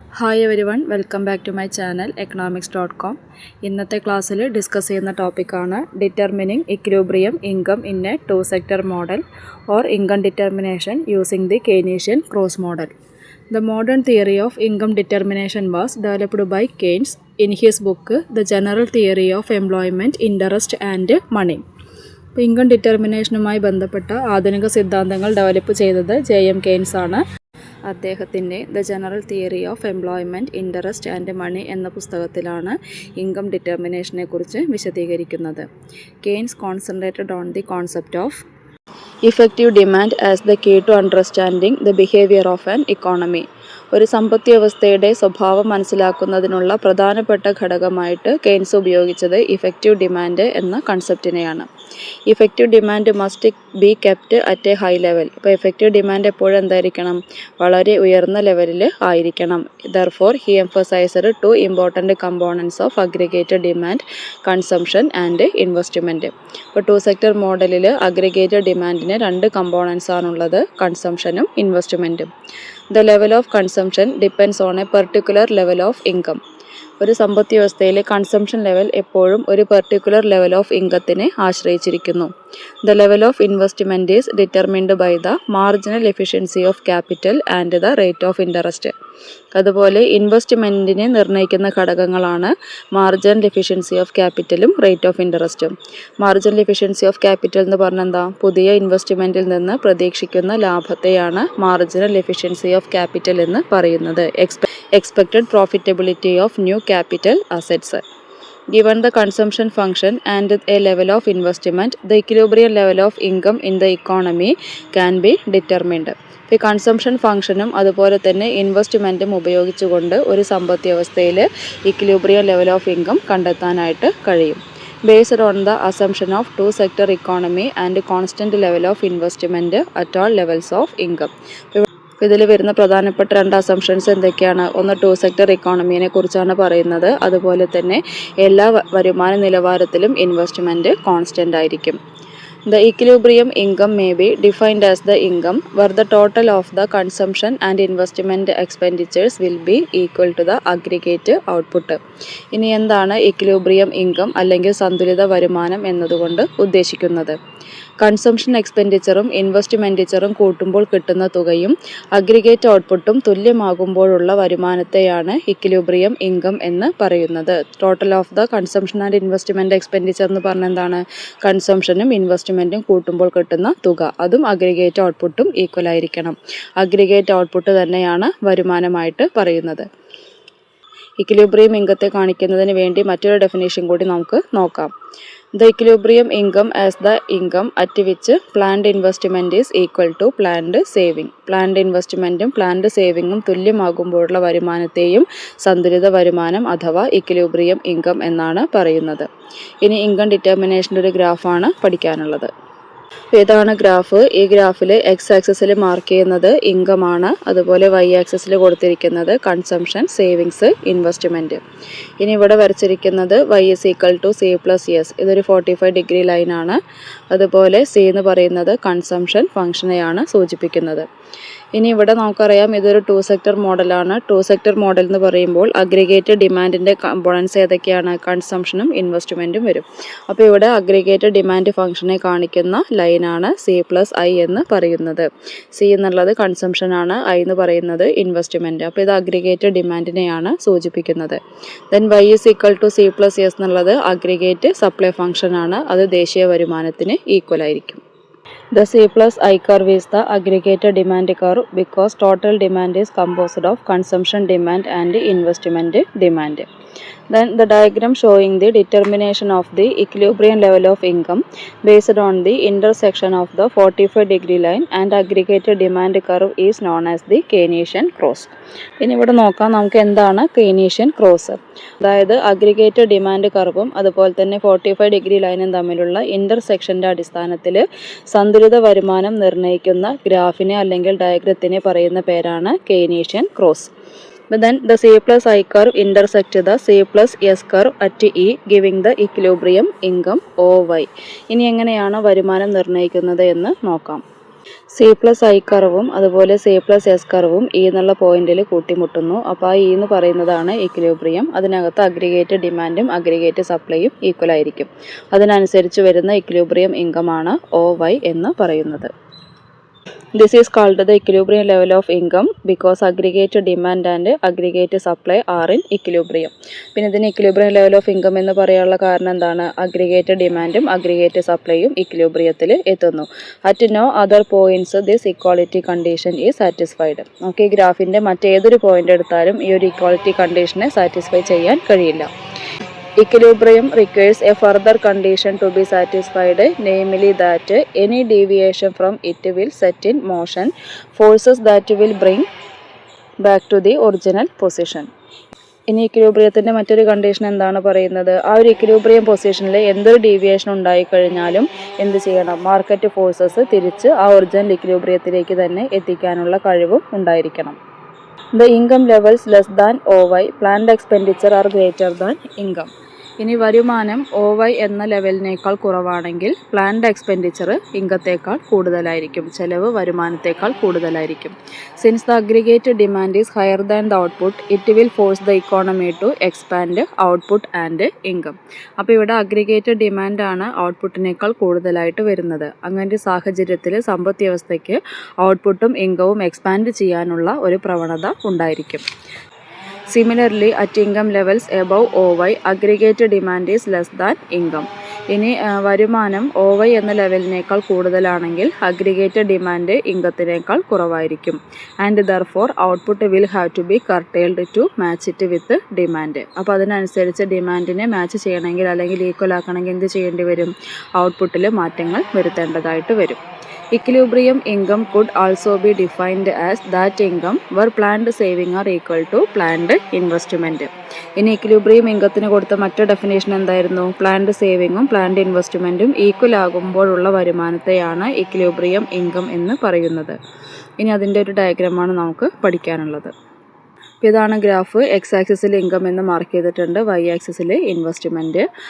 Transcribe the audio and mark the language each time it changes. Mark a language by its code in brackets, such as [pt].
[en] Hi everyone, welcome back to my channel economics.com. [ml] ഇന്നത്തെ ക്ലാസ്സിൽ discuss ചെയ്യുന്ന ടോപ്പിക്കാണ് [en] Determining equilibrium income in a two sector model or income determination using the Keynesian cross model. The modern theory of income determination was developed by Keynes in his book The General Theory of Employment, Interest and Money. [ml] Income ഡിറ്റർമിനേഷനുമായി ബന്ധപ്പെട്ട ആധുനിക സിദ്ധാന്തങ്ങൾ develop ചെയ്തത് JM Keynes ആണ്. അദ്ദേഹത്തിൻ്റെ the general theory of employment, interest and money എന്ന പുസ്തകത്തിലാണ് income ഡിറ്റർമിനേഷനെ കുറിച്ച് വിശദീകരിക്കുന്നത്. [en] Keynes concentrated on the concept of effective demand as the key to understanding the behaviour of an economy. [ml] ഒരു സമ്പദ് വ്യവസ്ഥയുടെ സ്വഭാവം മനസ്സിലാക്കുന്നതിനുള്ള പ്രധാനപ്പെട്ട ഘടകമായിട്ട് കെയ്ൻസ് ഉപയോഗിച്ചത് ഇഫക്റ്റീവ് ഡിമാൻഡ് എന്ന കൺസെപ്റ്റിനെയാണ്. [en] Effective demand must be kept at a high level. [ml] ഇപ്പോൾ ഇഫക്റ്റീവ് ഡിമാൻഡ് എപ്പോഴും എന്തായിരിക്കണം? വളരെ ഉയർന്ന ലെവലിൽ ആയിരിക്കണം. [en] Therefore he emphasized two important components of aggregated demand, consumption and investment. [ml] ഇപ്പോൾ ടു സെക്ടർ മോഡലിൽ അഗ്രിഗേറ്റഡ് ഡിമാൻഡിന് രണ്ട് കമ്പോണൻസ് ആണുള്ളത്, കൺസംഷനും ഇൻവെസ്റ്റ്മെൻറ്റും. [en] The level of consumption depends on a particular level of income. [ml] ഒരു സമ്പദ് വ്യവസ്ഥയിലെ കൺസംഷൻ ലെവൽ എപ്പോഴും ഒരു പെർട്ടിക്കുലർ ലെവൽ ഓഫ് ഇൻകത്തിനെ ആശ്രയിച്ചിരിക്കുന്നു. [en] The level of investment is determined by the marginal efficiency of capital and the rate of interest. [ml] അതുപോലെ ഇൻവെസ്റ്റ്മെൻറ്റിനെ നിർണ്ണയിക്കുന്ന ഘടകങ്ങളാണ് marginal efficiency of ക്യാപിറ്റലും rate of ഇൻട്രസ്റ്റും. Marginal efficiency of capital എന്ന് പറഞ്ഞാൽ എന്താ? പുതിയ ഇൻവെസ്റ്റ്മെൻറ്റിൽ നിന്ന് പ്രതീക്ഷിക്കുന്ന ലാഭത്തെയാണ് മാർജിനൽ എഫിഷ്യൻസി ഓഫ് ക്യാപിറ്റൽ എന്ന് പറയുന്നത്. [en] Expected profitability of new capital assets. Given the consumption function and a level of investment, the equilibrium level of income in the economy can be determined. [ml] ഈ consumption ഫംഗ്ഷനും അതുപോലെ തന്നെ ഇൻവെസ്റ്റ്മെൻറ്റും ഉപയോഗിച്ചുകൊണ്ട് ഒരു സമ്പദ് വ്യവസ്ഥയിൽ ഇക്വിലിബ്രിയം ലെവൽ ഓഫ് ഇൻകം കണ്ടെത്താനായിട്ട് കഴിയും. [en] Based on the assumption of two sector economy and constant level of investment at all levels of income. [ml] ഇതിൽ വരുന്ന പ്രധാനപ്പെട്ട രണ്ട് അസംഷൻസ് എന്തൊക്കെയാണ്? ഒന്ന് ടു സെക്ടർ ഇക്കോണമിയെ കുറിച്ചാണ് പറയുന്നത്. അതുപോലെ തന്നെ എല്ലാ വരുമാന നിലവാരത്തിലും ഇൻവെസ്റ്റ്മെൻറ്റ് കോൺസ്റ്റൻ്റ് ആയിരിക്കും. [en] The equilibrium income may be defined as the income where the total of the consumption and investment expenditures will be equal to the aggregate output. [ml] ഇനി എന്താണ് ഇക്വിലിബ്രിയം ഇൻകം അല്ലെങ്കിൽ സന്തുലിത വരുമാനം എന്നതുകൊണ്ട് ഉദ്ദേശിക്കുന്നത്? കൺസംഷൻ എക്സ്പെൻഡിച്ചറും ഇൻവെസ്റ്റ്മെൻഡിച്ചറും കൂട്ടുമ്പോൾ കിട്ടുന്ന തുകയും അഗ്രിഗേറ്റ് ഔട്ട്പുട്ടും തുല്യമാകുമ്പോഴുള്ള വരുമാനത്തെയാണ് ഇക്വിലിബ്രിയം ഇൻകം എന്ന് പറയുന്നത്. [en] total of the consumption and investment expenditure [ml] എന്ന് പറഞ്ഞാൽ എന്താണ്? കൺസംഷനും ഇൻവെസ്റ്റ്മെൻറ്റും കൂട്ടുമ്പോൾ കിട്ടുന്ന തുക, അതും അഗ്രിഗേറ്റ് ഔട്ട്പുട്ടും ഈക്വൽ ആയിരിക്കണം. അഗ്രിഗേറ്റ് ഔട്ട്പുട്ട് തന്നെയാണ് വരുമാനമായിട്ട് പറയുന്നത്. ഇക്വിലിബ്രിയം ഇൻകത്തെ കാണിക്കുന്നതിന് വേണ്ടി മറ്റൊരു ഡെഫിനേഷൻ കൂടി നമുക്ക് നോക്കാം. [en] The equilibrium income as the income at which planned investment is equal to planned saving. [ml] Planned ഇൻവെസ്റ്റ്മെൻറ്റും planned സേവിങ്ങും തുല്യമാകുമ്പോഴുള്ള വരുമാനത്തെയും സന്തുലിത വരുമാനം അഥവാ ഇക്വിലിബ്രിയം ഇൻകം എന്നാണ് പറയുന്നത്. ഇനി ഇൻകം ഡിറ്റർമിനേഷൻ്റെ ഒരു ഗ്രാഫാണ് പഠിക്കാനുള്ളത്. ഏതാണ് ഗ്രാഫ്? ഈ ഗ്രാഫിൽ എക്സ് ആക്സിസിൽ മാർക്ക് ചെയ്യുന്നത് ഇൻകം ആണ്. അതുപോലെ വൈ ആക്സിസിൽ കൊടുത്തിരിക്കുന്നത് കൺസംഷൻ, സേവിങ്സ്, ഇൻവെസ്റ്റ്മെൻറ്റ്. ഇനി ഇവിടെ വരച്ചിരിക്കുന്നത് [en] y is equal to c plus s. [ml] ഇതൊരു 45 ഡിഗ്രി ലൈനാണ്. അതുപോലെ സി എന്ന് പറയുന്നത് കൺസംഷൻ ഫംഗ്ഷനെയാണ് സൂചിപ്പിക്കുന്നത്. ഇനി ഇവിടെ നമുക്കറിയാം ഇതൊരു ടു സെക്ടർ മോഡലാണ്. ടു സെക്ടർ മോഡൽ എന്ന് പറയുമ്പോൾ അഗ്രിഗേറ്റഡ് ഡിമാൻഡിൻ്റെ കമ്പോണൻസ് ഏതൊക്കെയാണ്? കൺസംഷനും ഇൻവെസ്റ്റ്മെൻറ്റും വരും. അപ്പോൾ ഇവിടെ അഗ്രിഗേറ്റഡ് ഡിമാൻഡ് ഫംഗ്ഷനെ കാണിക്കുന്ന ലൈനാണ് സി പ്ലസ് ഐ എന്ന് പറയുന്നത്. സി എന്നുള്ളത് കൺസംഷനാണ്, ഐ എന്ന് പറയുന്നത് ഇൻവെസ്റ്റ്മെൻറ്റ്. അപ്പോൾ ഇത് അഗ്രിഗേറ്റഡ് ഡിമാൻഡിനെയാണ് സൂചിപ്പിക്കുന്നത്. [en] then y is equal to c plus s [ml] എന്നുള്ളത് അഗ്രിഗേറ്റ് സപ്ലൈ ഫംഗ്ഷനാണ്. അത് ദേശീയ വരുമാനത്തിന് ഈക്വൽ ആയിരിക്കും. [en] The C plus I curve is the aggregated demand curve because total demand is composed of consumption demand and investment demand. Then the diagram showing the determination of the equilibrium level of income based on the intersection of the 45 degree line and aggregated demand curve is known as the Keynesian cross. [ml] ഇനി ഇവിടെ നോക്കാം നമുക്ക് എന്താണ് Keynesian cross. അതായത് aggregated demand കർവും അതുപോലെ തന്നെ 45 degree ലൈനും തമ്മിലുള്ള ഇൻ്റർസെക്ഷൻ്റെ അടിസ്ഥാനത്തിൽ സന്തുലിത വരുമാനം നിർണ്ണയിക്കുന്ന ഗ്രാഫിനെ അല്ലെങ്കിൽ ഡയഗ്രത്തിനെ പറയുന്ന പേരാണ് Keynesian cross. [en] Then the C plus I curve intersect the C plus S curve at E, giving the equilibrium income OY. [ml] ഇനി എങ്ങനെയാണ് വരുമാനം നിർണ്ണയിക്കുന്നത് എന്ന് നോക്കാം. C+I കർവും അതുപോലെ C+S കർവും E എന്നുള്ള പോയിന്റിൽ കൂട്ടിമുട്ടുന്നു. അപ്പോൾ ആ E എന്ന് പറയുന്നതാണ് ഇക്വിലിബ്രിയം. അതിനകത്ത് അഗ്രിഗേറ്റ് ഡിമാൻഡും അഗ്രിഗേറ്റ് സപ്ലൈയും ഈക്വൽ ആയിരിക്കും. അതിനനുസരിച്ച് വരുന്ന ഇക്വിലിബ്രിയം ഇൻകമാണ് OY എന്ന് പറയുന്നത്. [en] This is called the equilibrium level of income because aggregate demand and aggregate supply are in equilibrium. [ml] പിന്നെ ഇതിന് [en] equilibrium level of income [ml] എന്ന് പറയാനുള്ള കാരണം എന്താണ്? അഗ്രിഗേറ്റ് ഡിമാൻഡും അഗ്രിഗേറ്റ് സപ്ലൈയും ഇക്വിലിബ്രിയത്തിൽ എത്തുന്നു. [en] At no other points this equality condition is satisfied. [ml] Okay, ഗ്രാഫിൻ്റെ മറ്റേതൊരു point എടുത്താലും ഈ ഒരു ഇക്വാളിറ്റി കണ്ടീഷനെ സാറ്റിസ്ഫൈ ചെയ്യാൻ കഴിയില്ല. [en] Equilibrium requires a further condition to be satisfied, namely that any deviation from it will set in motion forces that will bring back to the original position. [ml] ഇനി ഇക്വിലിബ്രിയത്തിൻ്റെ മറ്റൊരു condition എന്താണ് പറയുന്നത്? ആ ഒരു ഇക്വിലിബ്രിയം പൊസിഷനിൽ എന്തൊരു ഡീവിയേഷൻ ഉണ്ടായിക്കഴിഞ്ഞാലും എന്ത് ചെയ്യണം? മാർക്കറ്റ് ഫോഴ്സസ് തിരിച്ച് ആ ഒറിജിനൽ ഇക്വിലിബ്രിയത്തിലേക്ക് തന്നെ എത്തിക്കാനുള്ള കഴിവും ഉണ്ടായിരിക്കണം. [en] The income levels less than OY, planned expenditure are greater than income. [ml] ഇനി വരുമാനം OY എന്ന ലെവലിനേക്കാൾ കുറവാണെങ്കിൽ പ്ലാൻഡ് എക്സ്പെൻഡിച്ചർ ഇൻകത്തേക്കാൾ കൂടുതലായിരിക്കും, ചെലവ് വരുമാനത്തേക്കാൾ കൂടുതലായിരിക്കും. [en] Since the aggregate demand is higher than the output it will force the economy to expand output and income. [ml] അപ്പോൾ ഇവിടെ aggregate ഡിമാൻഡാണ് ഔട്ട്പുട്ടിനേക്കാൾ കൂടുതലായിട്ട് വരുന്നത്. അങ്ങനത്തെ സാഹചര്യത്തിൽ സമ്പദ് വ്യവസ്ഥയ്ക്ക് ഔട്ട്പുട്ടും ഇൻകവും എക്സ്പാൻഡ് ചെയ്യാനുള്ള ഒരു പ്രവണത ഉണ്ടായിരിക്കും. [en] Similarly, at income levels above OY, aggregate demand is less than income. [ml] ഇനി വരുമാനം OY എന്ന ലെവലിനേക്കാൾ കൂടുതലാണെങ്കിൽ അഗ്രിഗേറ്റ് ഡിമാൻഡ് ഇൻകത്തിനേക്കാൾ കുറവായിരിക്കും. [en] And therefore output will have to be curtailed to match it with demand. [ml] അപ്പോൾ അതിനനുസരിച്ച് ഡിമാൻഡിനെ മാച്ച് ചെയ്യണമെങ്കിൽ അല്ലെങ്കിൽ ഈക്വൽ ആക്കണമെങ്കിൽ എന്ത് ചെയ്യേണ്ടി വരും? ഔട്ട്പുട്ടിൽ മാറ്റങ്ങൾ വരുത്തേണ്ടതായിട്ട് വരും. [en] Equilibrium income could also be defined as that income where planned saving are equal to planned investment. [ml] ഇനി ഇക്വിലിബ്രിയം ഇൻകത്തിന് കൊടുത്ത മറ്റു ഡെഫിനേഷൻ എന്തായിരുന്നു? Planned സേവിങ്ങും planned ഇൻവെസ്റ്റ്മെൻറ്റും equal ആകുമ്പോഴുള്ള വരുമാനത്തെയാണ് equilibrium income എന്ന് പറയുന്നത്. ഇനി അതിൻ്റെ ഒരു ഡയഗ്രമാണ് നമുക്ക് പഠിക്കാനുള്ളത്. ഇതാണ് ഗ്രാഫ്. എക്സ് ആക്സിസിൽ ഇൻകം എന്ന് മാർക്ക് ചെയ്തിട്ടുണ്ട്, വൈ ആക്സിസിൽ ഇൻവെസ്റ്റ്മെൻറ്റ്.